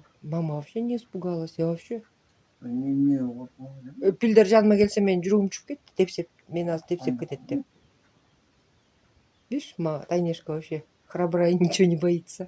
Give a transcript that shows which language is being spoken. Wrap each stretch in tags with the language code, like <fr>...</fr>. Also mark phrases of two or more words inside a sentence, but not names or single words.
<ru>Мама вообще не испугалась. Я вообще.</ru> <ky>Эмне коркмадым. Пилдер жаныма келсе, мен жүрөгүм чүп кетти. Мени азыр тепсеп кетет деп.</ky> <ru>Видишь, Танешка вообще храбрая, ничего не боится.</ru>